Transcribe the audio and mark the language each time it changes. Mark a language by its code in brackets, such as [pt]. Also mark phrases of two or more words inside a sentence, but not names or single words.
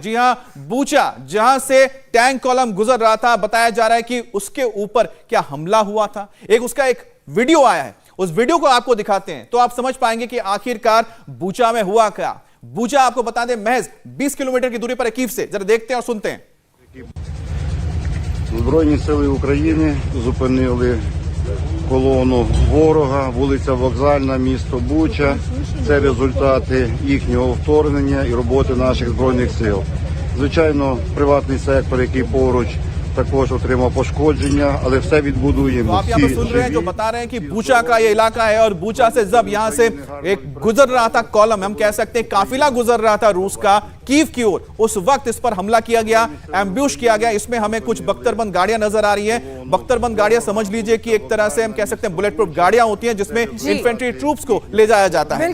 [hi] जी हां, बूचा जहां से टैंक कॉलम गुजर रहा था, बताया जा रहा है कि उसके ऊपर क्या हमला हुआ था। उसका एक वीडियो आया है, उस वीडियो को आपको दिखाते हैं तो आप समझ पाएंगे कि आखिरकार बूचा में हुआ क्या। बूचा आपको बता दें महज 20 किलोमीटर की दूरी पर है कीव से। जरा देखते हैं और सुनते हैं। [uk] Збройні сили України зупинили колону ворога, вулиця Вокзальна, місто Буча. Це результати їхнього вторгнення і роботи наших Збройних сил. Звичайно, приватний сектор, який поруч, також отримав пошкодження, але все відбудуємо. [hi] आप यहाँ पर सुन रहे हैं जो बता रहे हैं कि बूचा का ये इलाका है और बूचा से जब यहाँ से एक गुजर रहा था कॉलम, हम कह सकते हैं काफिला गुजर रहा था रूस का कीव की ओर, उस वक्त इस पर हमला किया गया, एम्ब्यूश किया गया। इसमें हमें कुछ बख्तरबंद गाड़ियां नजर आ रही हैं। बख्तरबंद गाड़ियां समझ लीजिए कि एक तरह से हम कह सकते हैं [en] bullet proof [hi] गाड़ियां होती हैं जिसमें [en] infantry troops [hi] को ले जाया जाता है।